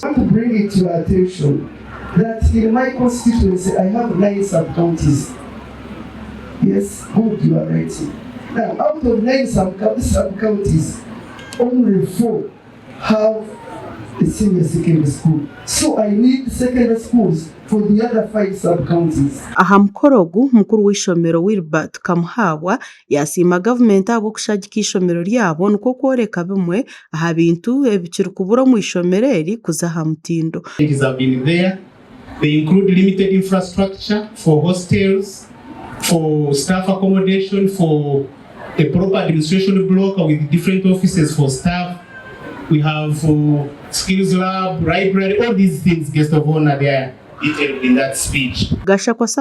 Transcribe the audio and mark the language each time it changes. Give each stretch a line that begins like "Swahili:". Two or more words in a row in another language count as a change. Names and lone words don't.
English: I want to bring it to your attention that in my constituency I have 9 sub-counties. Yes, good, you are right. Now, out of 9 sub-counties, only 4 have a senior secondary school. So I need secondary schools for the other 5 sub-counties.
Nyankole: Aha mukorogu mukuru w'ishomero Wilbert Kamuhawa yasima government abo kushagika ishomero ryabo nuko kworeka bimwe aha bintu ebikiri kubura mu ishomero eri kuzaha mutindo.
English: It have been there. They include limited infrastructure for hostels, for staff accommodation, for a proper administration block with different offices for staff. We have skills lab, library, all these things, guest of honor, they are detailed in that speech.